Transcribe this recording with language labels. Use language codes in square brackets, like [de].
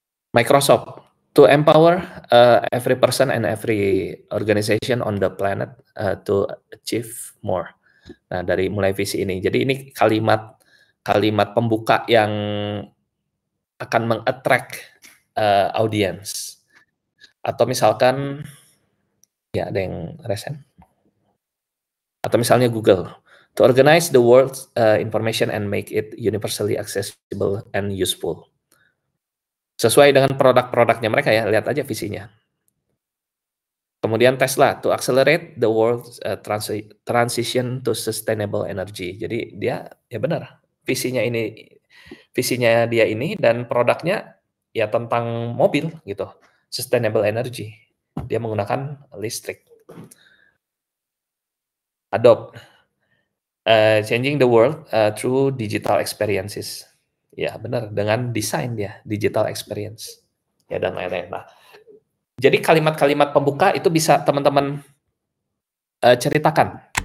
[en] Microsoft to empower every person and every organization on the planet to achieve more. [id] Nah, dari mulai visi ini. Jadi ini kalimat pembuka yang akan meng-attract audience. Atau misalkan ya ada yang resen. Atau misalnya [en] Google to organize the world's information and make it universally accessible and useful. [id] Sesuai dengan produk-produknya mereka ya, lihat aja visinya. Kemudian Tesla [en] to accelerate the world's transition to sustainable energy. [id] Jadi dia ya benar, visinya ini visinya dia ini dan produknya ya tentang mobil gitu, sustainable energy. Dia menggunakan listrik. [en] Adobe, changing the world, through digital experiences. [id] Ya benar, dengan desain dia, digital experience, ya dan lain-lain. Nah, jadi kalimat-kalimat pembuka itu bisa teman-teman, ceritakan.